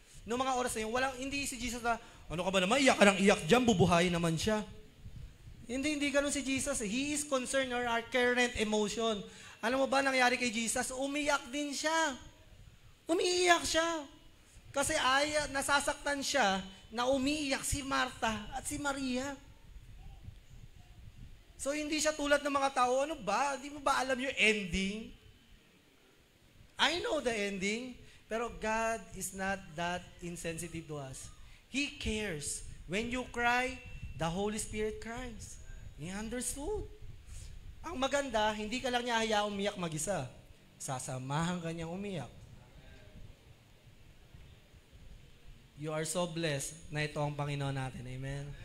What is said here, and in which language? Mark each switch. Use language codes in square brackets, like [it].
[tl] Noong mga oras na yun, hindi si Jesus na, ano ka ba naman, iyak ka ng iyak dyan, bubuhayin naman siya. Hindi ganun si Jesus. [en] He is concerned or our current emotion. [tl] Alam mo ba nangyari kay Jesus? Umiyak din siya. Umiiyak siya. Kasi nasasaktan siya na umiiyak si Martha at si Maria. So, hindi siya tulad ng mga tao, ano ba? Hindi mo ba alam yung ending? [en] I know the ending, pero God is not that insensitive to us. He cares. When you cry, the Holy Spirit cries. He understood. [tl] Ang maganda, hindi ka lang niya hayaan umiyak mag-isa. Sasamahan ka niyang umiyak. [en] You are so blessed [tl] na ito ang Panginoon natin. Amen?